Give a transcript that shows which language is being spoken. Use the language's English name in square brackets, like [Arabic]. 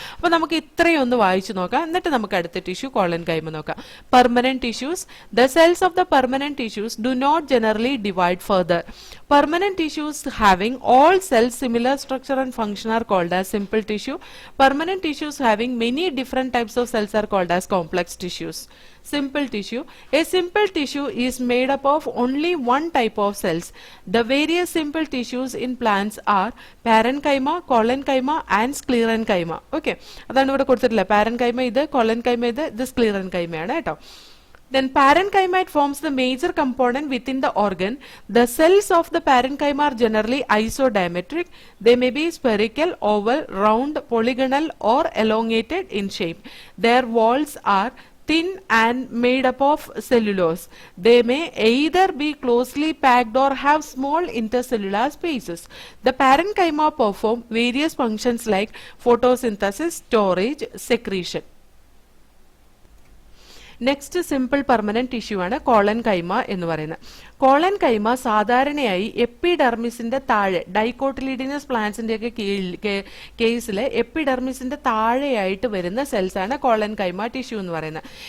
[Malayalam] അപ്പൊ നമുക്ക് ഇത്രയും ഒന്ന് വായിച്ചു നോക്കാം, എന്നിട്ട് നമുക്ക് അടുത്ത ടിഷ്യൂ കോളൻകൈമ നോക്കാം. Permanent tissues. [English] The cells of the permanent tissues do not generally divide further. Permanent tissues having all cells similar structure and function are called as simple tissue. Permanent tissues having many different types of cells are called as complex tissues. Simple tissue. A simple tissue is made up of only one type of cells. The various simple tissues in plants are parenchyma, collenchyma and sclerenchyma. [Malayalam] Okay, അതാണ് ഇവിടെ കൊടുത്തിട്ടില്ല. Parenchyma ഇത്, കോളൻകൈമ ഇത് സ്ക്ലീറൻകൈമയാണ് കേട്ടോ. [English] Then parenchyma forms the major component within the organ. The cells of the parenchyma are generally isodiametric. They may be spherical, oval, round, polygonal or elongated in shape. Their walls are thin and made up of cellulose. They may either be closely packed or have small intercellular spaces. The parenchyma perform various functions like photosynthesis, storage, secretion. [Malayalam] Next simple permanent tissue ആണ് കോളൻകൈമ എന്ന് പറയുന്നത്. കോളൻകൈമ സാധാരണയായി എപ്പിഡെർമിസിന്റെ താഴെ, ഡൈക്കോട്ടിലിഡിനസ് പ്ലാന്റ്സിന്റെ ഒക്കെ കേസിൽ എപ്പിഡെർമിസിന്റെ താഴെയായിട്ട് വരുന്ന cells ആണ് കോളൻകൈമ ടിഷ്യൂ എന്ന് പറയുന്നത്.